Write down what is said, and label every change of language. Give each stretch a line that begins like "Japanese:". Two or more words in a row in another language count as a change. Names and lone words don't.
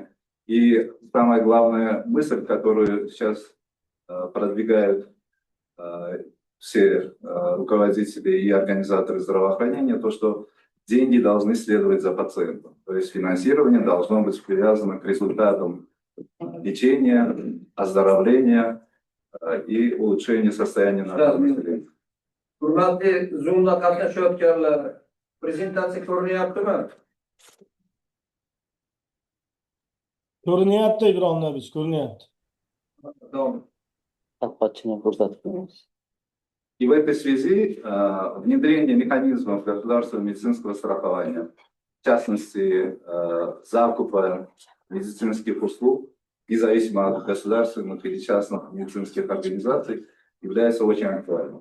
Russian: И самая главная мысль, которую сейчас продвигают все руководители и организаторы здравоохранения, то, что деньги должны следовать за пациентом. То есть финансирование должно быть привязано к результатам лечения, оздоровления и улучшения состояния нашего населения.
Uzbek: Hurmatli Zoom'da qatnashayotganlar, prezentatsiya ko'rinyaptimi? Ko'rinyapti Ibrohim Nabich, ko'rinyapti. Davom. Tadqiqotchini ko'rsatib qo'yamiz.
Russian: И в этой связи внедрение механизмов государственного медицинского страхования, в частности, закупа медицинских услуг, независимо от государственных или частных медицинских организаций, является очень актуальным.